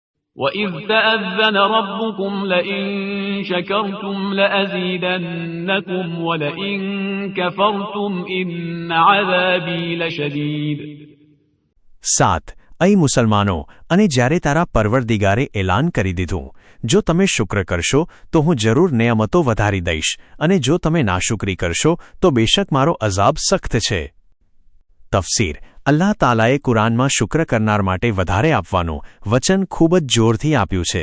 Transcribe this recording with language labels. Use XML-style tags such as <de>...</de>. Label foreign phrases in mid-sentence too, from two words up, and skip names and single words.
<ar>وَإِذْ تَأَذَّنَ رَبُّكُمْ لَئِن شَكَرْتُمْ لَأَزِيدَنَّكُمْ وَلَئِن كَفَرْتُمْ إِنَّ عَذَابِي لَشَدِيدٌ 7.</ar> <gu>અહીં મુસલમાનો, અને જ્યારે તારા પરવરદિગારે એલાન કરી દીધું, જો તમે શુક્ર કરશો તો હું જરૂર નિયમતો વધારી દઈશ, અને જો તમે નાશુકરી કરશો તો બેશક મારો અઝાબ સખ્ત છે. તફસીર. અલ્લાહ તાલાએ કુરાનમાં શુક્ર કરનાર માટે વધારે આપવાનું વચન ખૂબ જ જોરથી આપ્યું છે.</gu>